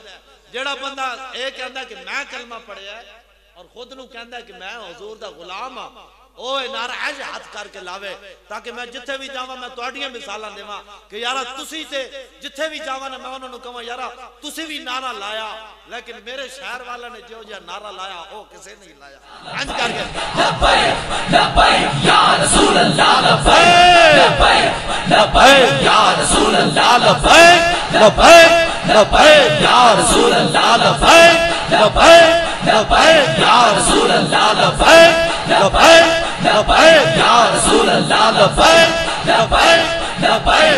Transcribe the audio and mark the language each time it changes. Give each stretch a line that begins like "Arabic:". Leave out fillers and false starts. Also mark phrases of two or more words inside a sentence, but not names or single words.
Punjabi: ਜਿਹੜਾ ਬੰਦਾ ਏ ਕਹਿੰਦਾ ਕਿ ਮੈਂ ਕਲਮਾ ਪੜ੍ਹਿਆ ਔਰ ਖ਼ੁਦ ਨੂੰ ਕਹਿੰਦਾ ਕਿ ਮੈਂ ਹੁਜ਼ੂਰ ਦਾ ਗ਼ੁਲਾਮ ਹਾਂ, ਓਏ ਨਾਰਾ ਐਸੇ ਹੱਥ ਕਰਕੇ ਲਾਵੇ ਤਾਕਿ ਮੈਂ ਜਿੱਥੇ ਭੀ ਜਾਵਾਂ ਮੈਂ ਤੁਹਾਡੀਆਂ ਮਿਸਾਲਾਂ ਦੇਵਾਂ ਕਿ ਯਾਰਾ ਤੁਸੀ ਤੇ ਜਿੱਥੇ ਭੀ ਜਾਵਾਂ ਨਾ ਮੈਂ ਉਨ੍ਹਾਂ ਨੂੰ ਕਹਾਂ ਯਾਰਾ ਤੁਸੀ ਭੀ ਨਾਰਾ ਲਾਇਆ, ਲੇਕਿਨ ਮੇਰੇ ਸ਼ਹਿਰ ਵਾਲਿਆਂ ਨੇ ਜੋ ਜਿਹਾ ਨਾਰਾ ਲਾਇਆ ਓ ਕਿਸੇ ਨਹੀਂ ਲਾਇਆ। ਇੰਜ ਕਰਕੇ
Arabic: لبيك لبيك يا رسول الله، لبيك لبيك لبيك يا رسول الله، لبيك لبيك لبيك يا رسول الله, لبيك لبيك لبيك يا رسول الله، لبيك لبيك لبيك يا رسول الله، لبيك لبيك لبيك